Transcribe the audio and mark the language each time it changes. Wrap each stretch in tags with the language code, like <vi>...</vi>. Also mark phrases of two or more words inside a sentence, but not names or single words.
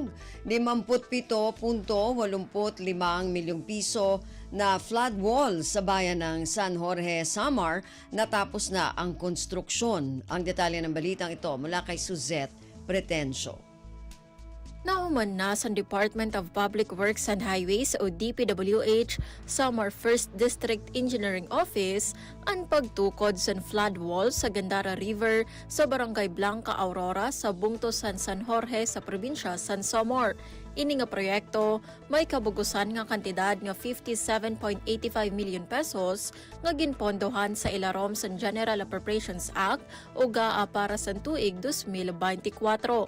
<tl>57.85 milyong piso na flood wall sa bayan ng San Jorge, Samar, natapos na ang konstruksyon. Ang detalye ng balitang ito mula kay Suzette Pretencio.</tl> <war>Nauman na sa Department of Public Works and Highways o DPWH Samar 1st District Engineering Office ang pagtukod sa flood wall sa Gandara River sa Barangay Blanca, Aurora sa bungto San Jorge sa probinsya San Samar. Ini nga proyekto may kabugusan nga kantidad nga 57.85</war> <en>million pesos</en> <war>nga ginpondohan sa ilarom sa General Appropriations Act o GAA para sa tuig 2024.</war>